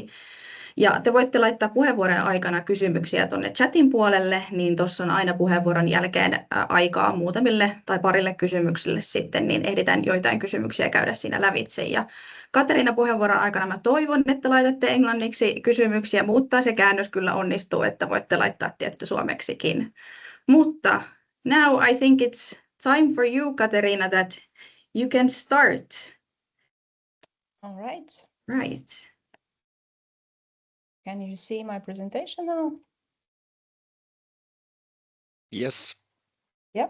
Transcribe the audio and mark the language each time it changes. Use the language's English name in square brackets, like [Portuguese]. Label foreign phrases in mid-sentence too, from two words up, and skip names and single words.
[Finnish] Ja te voitte laittaa puheenvuoron aikana kysymyksiä tuonne chatin puolelle, niin tuossa on aina puheenvuoron jälkeen aikaa muutamille tai parille kysymyksille sitten, niin ehditään joitain kysymyksiä käydä siinä lävitse. Ja Kateriina puheenvuoron aikana mä toivon, että laitatte englanniksi kysymyksiä, mutta se käännös kyllä onnistuu, että voitte laittaa tietty suomeksikin. [English] Mutta now I think it's time for you, Kateriina, that you can start. All right. Right. Can you see my presentation now? Yes. Yep.